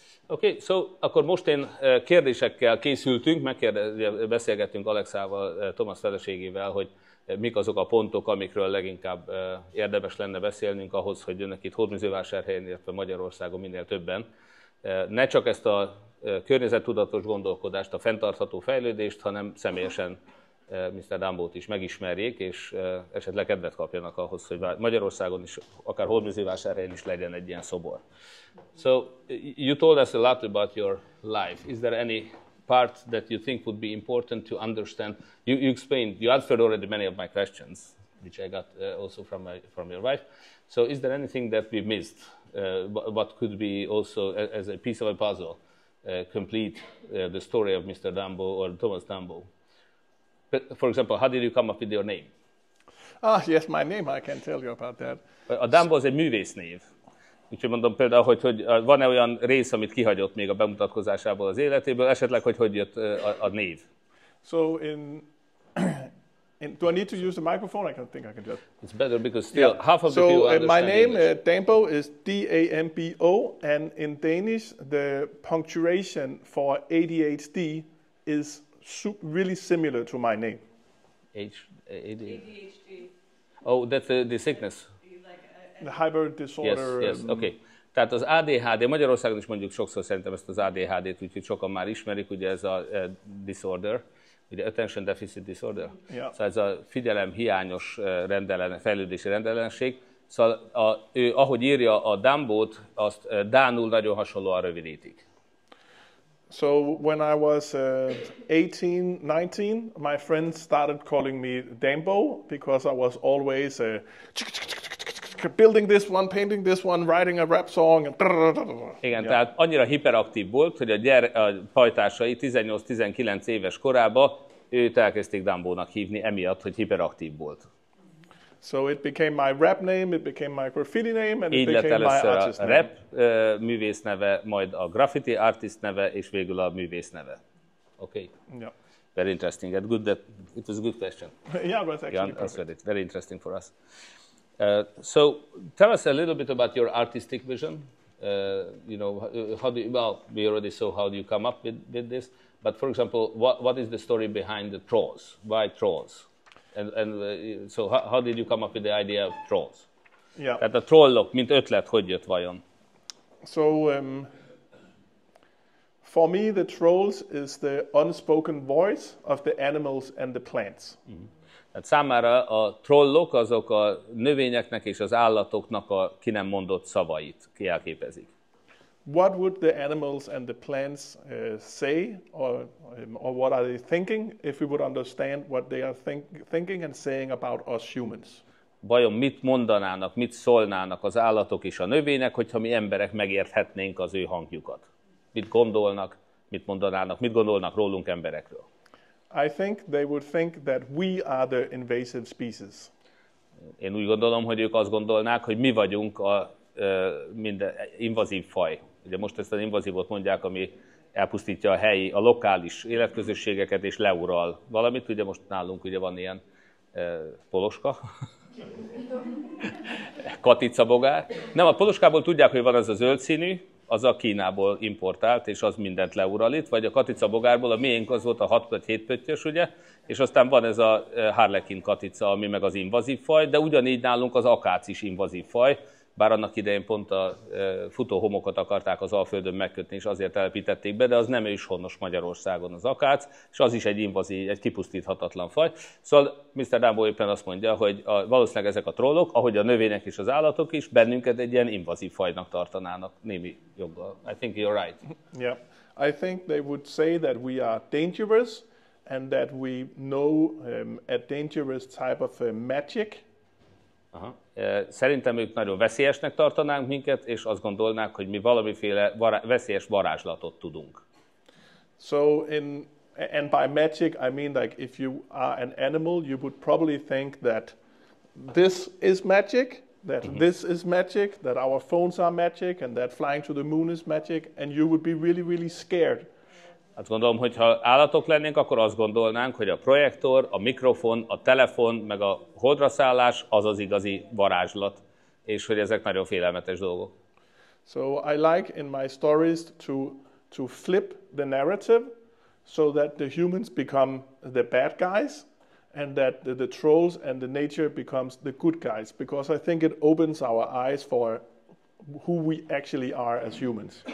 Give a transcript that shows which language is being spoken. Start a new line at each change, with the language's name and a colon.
Hungarian: Oké, akkor most én kérdésekkel készültünk, beszélgettünk Alexával, Thomas feleségével, hogy mik azok a pontok, amikről leginkább érdemes lenne beszélnünk ahhoz, hogy jönnek itt Vásárhelyen, illetve Magyarországon minél többen. Ne csak ezt a környezettudatos gondolkodást, a fenntartható fejlődést, hanem személyesen Mr. Dambót is megismerjék, és esetleg kedvet kapjanak ahhoz, hogy Magyarországon is, akár Vásárhelyen is legyen egy ilyen szobor.
English: So, you told us a lot about your life. Is there any part that you think would be important to understand? You explained, you answered already many of my questions, which I got also from your wife. So, is there anything that we missed? What could be also, as a piece of a puzzle, complete the story of Mr. Dambo or Thomas Dambo? For example, how did you come up with your name? Ah, yes, my name, I can tell you about that.
Hungarian: A Dambo az egy művésznév. Úgyhogy mondom például, hogy van-e olyan rész, amit kihagyott még a bemutatkozásából az életéből, esetleg, hogy jött a név?
English: So do I need to use the microphone? I think I can do it. It's better because still half of the people So understand my name, English. Dambo, is D-A-M-B-O, and in Danish, the punctuation for ADHD is really similar to my name. ADHD. Oh, that's the sickness. The hyper disorder. Yes, okay.
Hungarian: Tehát az ADHD, Magyarországon is mondjuk sokszor szerintem ezt az ADHD-t, úgyhogy sokan már ismerik, ugye ez a
English: disorder,
Hungarian: ugye
English: Attention Deficit Disorder. Yeah.
Hungarian: Szóval ez a figyelemhiányos fejlődési rendellenesség. Szóval ő, ahogy írja a Dambót, azt dánul nagyon hasonlóan rövidítik.
English: So when I was 18, 19, my friends started calling me Dambo because I was always building this one, painting this one, writing a rap song. And
Hungarian: igen, tehát annyira hiperaktív volt, hogy a pajtásai 18-19 éves korában őt elkezdték Dambónak hívni, emiatt, hogy hiperaktív volt.
English: So it became my rap name, it became my graffiti name, and
Hungarian: így
English: it
Hungarian: lett
English: became my
Hungarian: először
English: artist
Hungarian: a
English: name.
Hungarian: rap művész neve, majd a graffiti
English: artist
Hungarian: neve, és végül a művész neve.
English: Okay. Yeah. Very interesting. It was a good question. Yeah, it was actually Jan perfect. answered it. Very interesting for us. So tell us a little bit about your artistic vision. We already saw how you come up with this. But for example, what is the story behind the trolls? Why trolls? So how did you come up with the idea of trolls? Yeah.
Hungarian: Tehát a trollok, mint ötlet, hogy jött vajon?
English: So for me, the trolls is the unspoken voice of the animals and the plants.
Hungarian: Tehát számára a trollok azok a növényeknek és az állatoknak a ki nem mondott szavait jelképezik.
English: What would the animals and the plants say, or what are they thinking, if we would understand what they are thinking and saying about us humans?
Hungarian: Vajon mit mondanának, mit szólnának az állatok és a növények, hogyha mi emberek megérthetnénk az ő hangjukat? Mit gondolnak, mit mondanának, mit gondolnak rólunk emberekről?
English: I think they would think that we are the invasive species.
Hungarian: Én úgy gondolom, hogy ők azt gondolnák, hogy mi vagyunk a minden invazív faj. Ugye most ezt az invazívot mondják, ami elpusztítja a helyi, a lokális életközösségeket, és leural valamit. Ugye most nálunk ugye van ilyen poloska, katicabogár. Nem, a poloskából tudják, hogy van az a zöld színű, az a Kínából importált, és az mindent leural itt, vagy a katicabogárból, a miénk az volt a 6 vagy 7 pöttyös, ugye, és aztán van ez a harlekin katica, ami meg az invazív faj, de ugyanígy nálunk az akác is invazív faj, bár annak idején pont a futóhomokat akarták az Alföldön megkötni, és azért telepítették be, de az nem őshonos Magyarországon az akác, és az is egy invazív, egy kipusztíthatatlan faj. Szóval Mr. Dambo éppen azt mondja, hogy valószínűleg ezek a trollok, ahogy a növények és az állatok is, bennünket egy ilyen invazív fajnak tartanának némi joggal.
English: I think you're right. Yeah, I think they would say that we are dangerous and that we know a dangerous type of magic. Aha.
Hungarian: Szerintem ők nagyon veszélyesnek tartanánk minket, és azt gondolnák, hogy mi valamiféle veszélyes varázslatot tudunk.
English: So and by magic I mean like if you are an animal, you would probably think that this is magic, that this is magic, that our phones are magic, and that flying to the moon is magic, and you would be really, really scared.
Hungarian: Azt gondolom, hogy ha állatok lennénk, akkor azt gondolnánk, hogy a projektor, a mikrofon, a telefon, meg a holdra szállás az az igazi varázslat, és hogy ezek nagyon félelmetes dolgok.
English: So I like in my stories to flip the narrative so that the humans become the bad guys and that the trolls and the nature becomes the good guys, because I think it opens our eyes for who we actually are as humans.